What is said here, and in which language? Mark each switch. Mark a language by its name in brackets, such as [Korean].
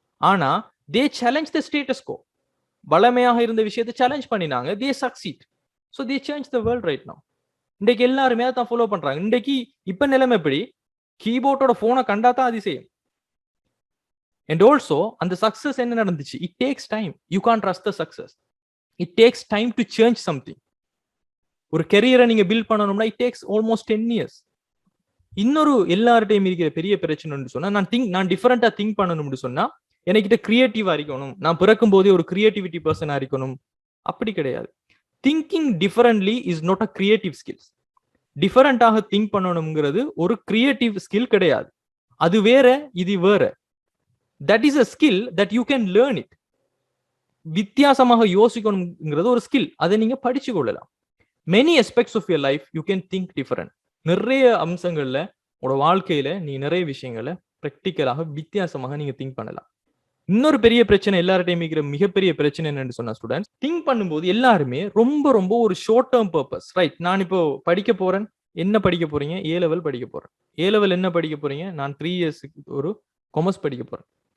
[English] ஆனா they challenge the status quo. [Tamil] வளமையாக இருந்த விஷயத்தை சேலஞ்ச் பண்ணினாங்க, [English] They succeed. So they change the world right now. [Tamil] இன்றைக்கு எல்லாருமே அதை ஃபாலோ பண்றாங்க. இன்றைக்கு இப்ப நிலைமை எப்படி? கீபோர்டோட போனை கண்டா தான் அதிசயம். [English] And also, [Tamil] அந்த சக்சஸ் என்ன நடந்துச்சு? [English] It takes time. You can't trust the success. It takes time to change something. [Tamil] ஒரு கெரியரை நீங்க பில்ட் பண்ணணும்னா [English] it takes almost 10 years. [Tamil] இன்னொரு எல்லார்ட்டையும் இருக்கிற பெரிய பிரச்சனைன்னு சொன்னா, நான் டிஃபரெண்டா திங்க் பண்ணணும்னு சொன்னா எனக்கிட்ட கிரியேட்டிவா இருக்கணும், நான் பிறக்கும் போதே ஒரு கிரியேட்டிவிட்டி பர்சனா இருக்கணும். அப்படி கிடையாது. [English] Thinking differently is not a creative skills. [Tamil] டிஃபரெண்டாக think பண்ணணுங்கிறது ஒரு கிரியேட்டிவ் ஸ்கில் கிடையாது. அது வேற, இது வேற. [English] That is a skill that you can learn it. [Tamil] வித்தியாசமாக யோசிக்கணுங்கிறது ஒரு ஸ்கில், அதை நீங்க படிச்சு கொள்ளலாம். [English] Many aspects of your life you can think different. [Tamil] நிறைய அம்சங்கள்ல உங்களோட வாழ்க்கையில நீங்க நிறைய விஷயங்களை பிராக்டிக்கலாக வித்தியாசமாக நீங்க திங்க் பண்ணலாம். இன்னொரு பெரிய பிரச்சனை எல்லார்ட்டையும் இருக்கிற மிகப்பெரிய பிரச்சனை என்னன்னு சொன்னா ஸ்டூடெண்ட்ஸ், திங்க் பண்ணும்போது எல்லாருமே ரொம்ப ரொம்ப ஒரு ஷார்ட் டேர்ம் பர்பஸ். ரைட், நான் இப்போ படிக்க போறேன். என்ன படிக்க போறீங்க? A level படிக்க போறேன். A level என்ன படிக்க போறீங்க? நான் [English] 3 years [Tamil] ஒரு கொமர்ஸ் படிக்க போறேன்.